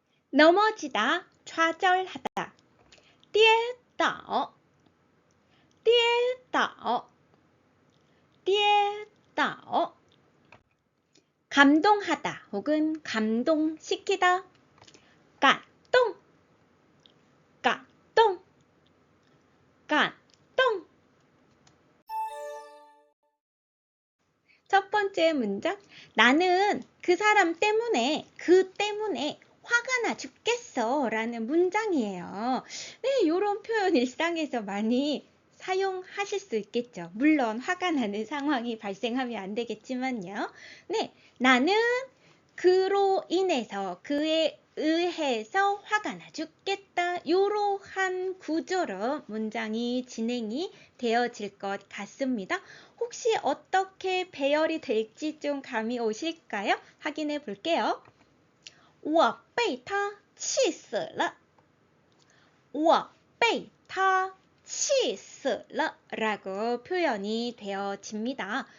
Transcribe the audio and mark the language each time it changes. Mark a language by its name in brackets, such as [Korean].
[Korean] 넘어지다, 좌절하다, [Chinese] 跌倒,跌倒,跌倒. [Korean] 감동하다 혹은 감동시키다, [Chinese] 感动,感动,感动. [Korean] 첫 번째 문장, 나는 그 사람 때문에, 그 때문에 화가 나 죽겠어 라는 문장이에요. 네, 이런 표현 일상에서 많이 사용하실 수 있겠죠. 물론 화가 나는 상황이 발생하면 안 되겠지만요. 네, 나는 그로 인해서, 그에 의해서 화가 나 죽겠다. 이러한 구조로 문장이 진행이 되어질 것 같습니다. 혹시 어떻게 배열이 될지 좀 감이 오실까요? 확인해 볼게요. [Chinese] 我被他气死了,我被他气死了 [Korean] 라고 표현이 되어집니다.